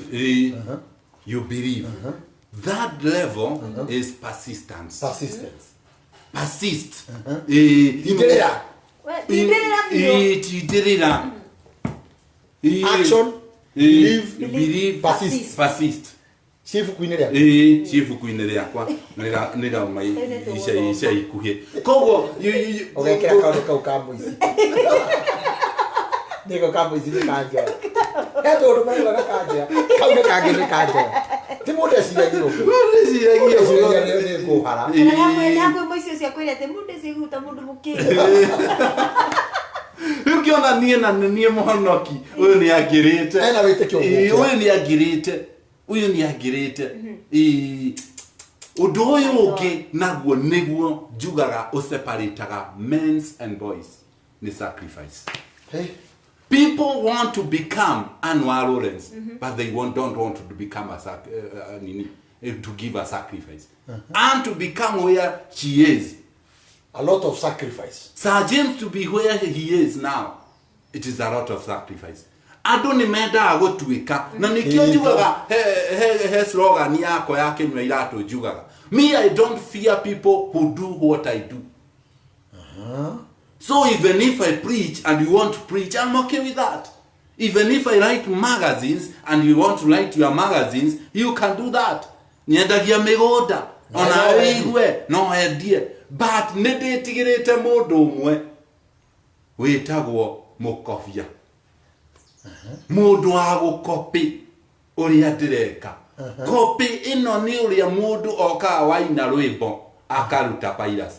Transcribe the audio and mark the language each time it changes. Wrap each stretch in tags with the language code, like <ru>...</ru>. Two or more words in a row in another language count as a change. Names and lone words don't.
<en>You believe. That level is persistence. Persist.</en> <ki>Itirĩra. Action.</ki> <en>Believe. Persist.</en> <ki>Ciibuku-inĩ rĩakwa. Ciibuku-inĩ rĩakwa nĩ rauma ica ikuhĩ koguo ũgekĩra kaũndũ kau ka mũici nĩko ka mũici nĩ kanjoya he tũndũ maugaga kanjoya kau nĩ kangĩ nĩ kanjoya ti mũndũ eciragia ũguo nĩ ngũhara nakwĩ mũici ũcio akwĩre atĩ mũndũ ecigu ta mũndũ mũkĩĩ rĩu kĩona niĩ na niĩ mũhonoki ũyũ nĩ angĩrĩte ena wĩtĩkio ũyũ nĩ angĩrĩte ũndũ ũyũ ũngĩ naguo nĩguo njugaga ũseparataga</ki> <en>men and boys</en> <ki>nĩ sacrifice.</ki> <en>People want to become Anwar Lawrence, but they don't want to become to give a sacrifice. And to become where she is. A lot of sacrifice. Sir James to be where he is now, it is a lot of sacrifice.</en> <ki>Andũ nĩ mendaga gũtuĩka na nĩkĩo njugaga he slogan yakwa ya Kenya iratũ njugaga me</ki> <en>I don't fear people who do what I do. So even if I preach and you want to preach, I'm okay with that. Even if I write magazines and you want to write your magazines, you can do that.</en> <ki>Nyendagia mĩgũnda ona wĩigue no endie, but nĩndĩtigĩrĩte mũndũ ũmwe wĩtagwo mũkobia. Mũndũ wa gũkopi ũrĩa ndĩreka. Kopi ĩno nĩ ũrĩa mũndũ okaga waina rwĩmbo akaruta piracy.</ki>